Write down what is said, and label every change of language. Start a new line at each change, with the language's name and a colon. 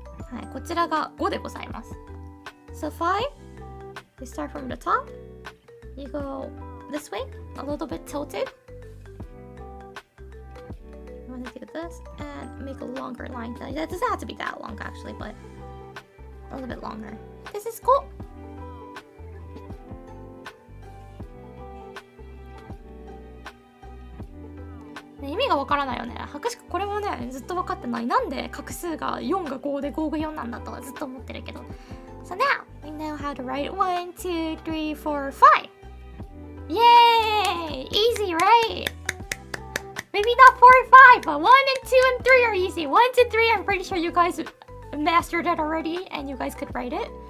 Japanese: Hi, こちらが5でございます。
English: So 5, we start from the top. You go this way, a little bit tilted. You want to do this and make a longer line. That doesn't have to be that long actually, but a little bit longer. This is cool.
Japanese: ね、意味がわからないよね。博士課これもね、ずっと分かってない。なんで画数が4が5で5が4なんだとはずっと思ってるけど。
English: So now, we know how to write 1, 2, 3, 4, 5. Yay! Easy, right? Maybe not 4 and 5, but 1 and 2 and 3 are easy. 1 to 3, I'm pretty sure you guys mastered it already and you guys could write it.